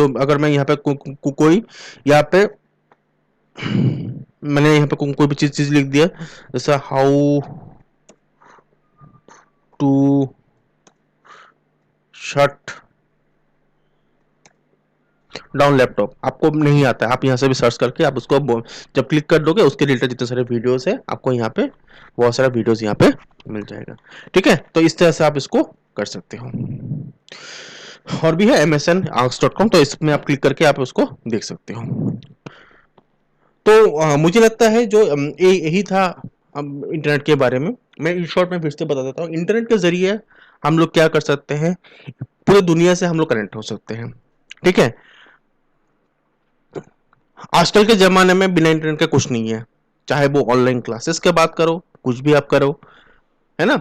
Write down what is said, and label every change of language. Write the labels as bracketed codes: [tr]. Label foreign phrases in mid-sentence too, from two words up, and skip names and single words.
[hi] जो अगर मैं यहाँ पे कोई यहाँ पे मैंने यहाँ पे कोई भी चीज़ लिख दिया, जैसा [en] how to shut down laptop, [hi] आपको नहीं आता है, आप यहाँ से भी सर्च करके आप उसको जब क्लिक कर दोगे, उसके रिलेटेड जितने सारे वीडियोस है आपको यहाँ पे बहुत सारा वीडियोस यहाँ पे मिल जाएगा। ठीक है, तो इस तरह से आप इसको कर सकते हो। और भी है msn.arcs.com, तो इसमें आप क्लिक करके आप उसको देख सकते हो। तो मुझे लगता है जो यही था इंटरनेट के बारे में। मैं [en] in short [hi] में फिर से बता देता हूँ, इंटरनेट के जरिए हम लोग क्या कर सकते हैं, पूरे दुनिया से हम लोग कनेक्ट हो सकते हैं। ठीक है, आजकल के ज़माने में बिना इंटरनेट के कुछ नहीं है, चाहे वो [en] online classes [hi] की बात करो, कुछ भी आप करो, है ना।